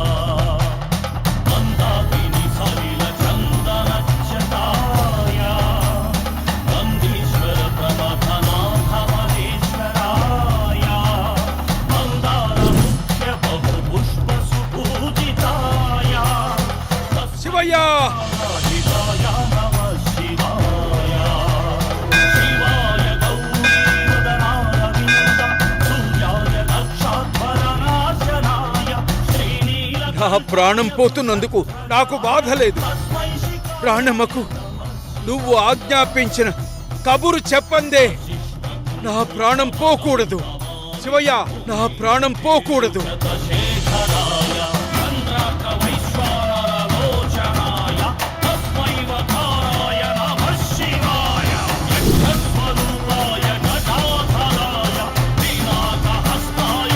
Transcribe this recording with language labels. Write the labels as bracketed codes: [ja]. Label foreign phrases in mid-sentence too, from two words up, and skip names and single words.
[sa] मंदाकिनी सलिल चंदनच्युताय नंदीश्वर प्रमथनाथ महेश्वराय मंदार मुख्य बहु पुष्प सुपूजिताय [te] శివయ్య! [sa] शिवाय नमः शिवाय शिवाय गौरीवदनारविन्द सूर्याय दक्षाध्वरनाशनाय श्रीनील [te] నా ప్రాణం పోతున్నందుకు నాకు బాధ లేదు. ప్రాణమ్మకు నువ్వు ఆజ్ఞాపించిన కబురు చెప్పందే నా ప్రాణం పోకూడదు. శివయ్య, నా ప్రాణం పోకూడదు. [sa] शेखराय चन्द्रार्कवैश्वानरलोचनाय तस्मै वकाराय नमः शिवाय यक्षस्वरूपाय गजाधराय पिनाकहस्ताय